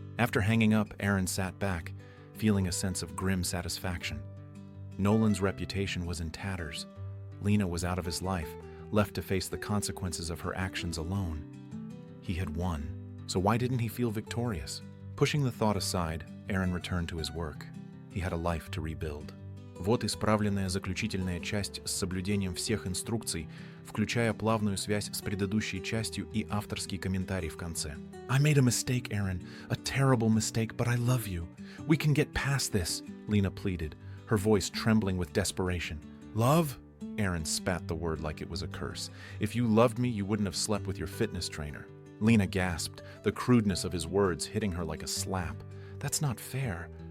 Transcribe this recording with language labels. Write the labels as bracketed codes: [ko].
[en] After hanging up, Aaron sat back, feeling a sense of grim satisfaction. Nolan's reputation was in tatters. Lena was out of his life, left to face the consequences of her actions alone. He had won, so why didn't he feel victorious? Pushing the thought aside, Aaron returned to his work. He had a life to rebuild. [ru] Вот исправленная заключительная часть с соблюдением всех инструкций, включая плавную связь с предыдущей частью и авторский комментарий в конце. [en] I made a mistake, Aaron. A terrible mistake, but I love you. We can get past this, Lena pleaded, her voice trembling with desperation. Love? Aaron spat the word like it was a curse. If you loved me, you wouldn't have slept with your fitness trainer. Lena gasped, the crudeness of his words hitting her like a slap. That's not fair.